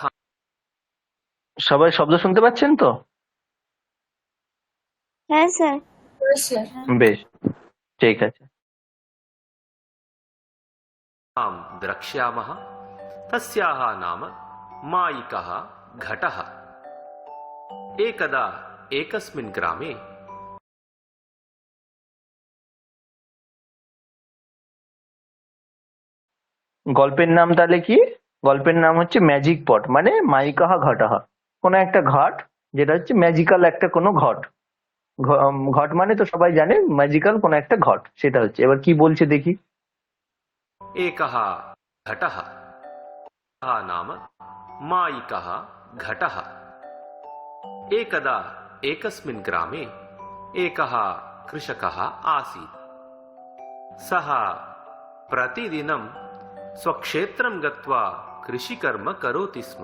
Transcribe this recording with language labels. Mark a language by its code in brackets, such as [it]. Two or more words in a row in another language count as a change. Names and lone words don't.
[bn] সবাই শব্দ শুনতে পাচ্ছেন তো? হ্যাঁ স্যার। স্যার বেশ, ঠিক আছে। [sa] द्रक्ष्यामः तस्याः नाम मायिकः घटः। एकदा एकस्मिन् ग्रामे [bn] গল্পের নাম তাহলে কি? গল্পের নাম হচ্ছে [en] magic pot, [bn] মানে [sa] मायिकः घटः। [bn] কোনো একটা ঘট, যেটা হচ্ছে ম্যাজিক্যাল একটা কোনো ঘট। ঘট মানে তো সবাই জানে, ম্যাজিক্যাল কোনো একটা ঘট, সেটা হচ্ছে। এবার কি বলছে দেখি। [sa] एकः घटः नाम मायिकः घटः। एकदा एकस्मिन् ग्रामे एकः कृषकः आसीत्। सः प्रतिदिनं स्वक्षेत्रं गत्वा कृषिकर्म करोति स्म।